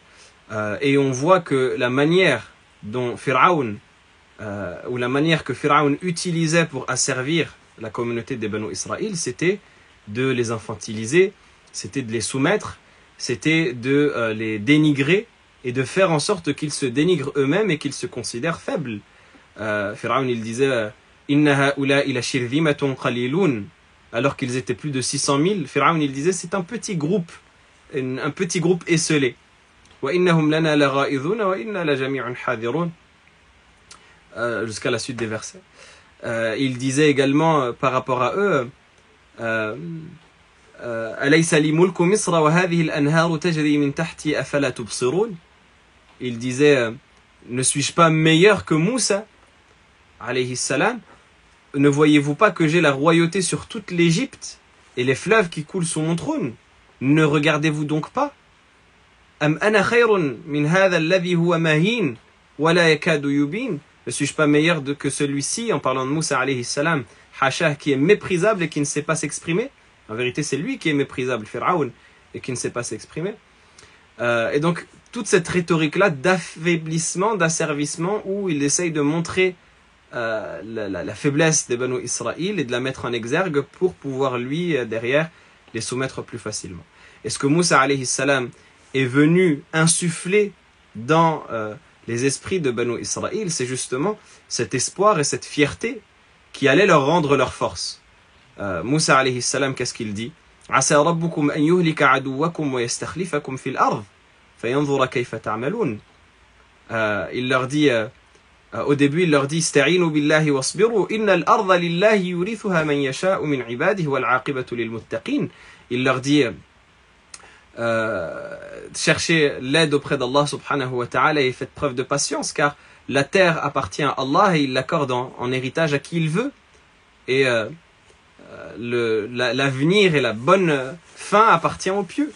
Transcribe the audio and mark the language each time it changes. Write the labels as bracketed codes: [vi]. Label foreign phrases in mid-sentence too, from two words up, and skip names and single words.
[fr] Et on voit que la manière dont Pharaon ou la manière que Pharaon utilisait pour asservir la communauté des Banu Israël, c'était de les infantiliser, c'était de les soumettre, c'était de les dénigrer et de faire en sorte qu'ils se dénigrent eux-mêmes et qu'ils se considèrent faibles. [ar] Pharaon, [fr] il disait [ar] إن هؤلاء لشرذمة قليلون, [fr] alors qu'ils étaient plus de 600 000. Pharaon, il disait c'est un petit groupe esselé. [ar] وإنهم لنا لغائظون وإنا لجميع حاذرون. [fr] Jusqu'à la suite des versets. Il disait également par rapport à eux [ar] أليس لي ملك مصر وهذه الأنهار تجري من تحتي أفلا تبصرون. [fr] Il disait ne suis-je pas meilleur que Moussa [ar] عليه السلام? [fr] Ne voyez-vous pas que j'ai la royauté sur toute l'Égypte et les fleuves qui coulent sous mon trône? Ne regardez-vous donc pas? [ar] أم أنا خير من هذا الذي هو مهين ولا يكاد يبين. [fr] Ne suis-je pas meilleur que celui-ci, en parlant de Moussa [ar] عليه السلام, [fr] Hacha, qui est méprisable et qui ne sait pas s'exprimer? En vérité, c'est lui qui est méprisable, Pharaon, et qui ne sait pas s'exprimer. Et donc, toute cette rhétorique-là d'affaiblissement, d'asservissement, où il essaye de montrer la faiblesse des Banu Israël et de la mettre en exergue pour pouvoir, lui, derrière, les soumettre plus facilement. Est-ce que Moussa [ar] عليه السلام [fr] est venu insuffler dans les esprits de Banu Israël? C'est justement cet espoir et cette fierté qui allait leur rendre leur force. Moussa [ar] عليه السلام, [fr] qu'est-ce qu'il dit? [ar] عسى ربكم أن يهلك عدوكم ويستخلفكم في الأرض فينظر كيف تعملون. [fr] Il leur dit au début, il leur dit [ar] استعينوا بالله واصبروا إن الأرض لله يورثها من يشاء من عباده والعاقبة للمتقين. [fr] Il leur dit cherchez l'aide auprès d'Allah [ar] سبحانه وتعالى [fr] et faites preuve de patience, car la terre appartient à Allah et il l'accorde en héritage à qui il veut, et l'avenir et la bonne fin appartient aux pieux.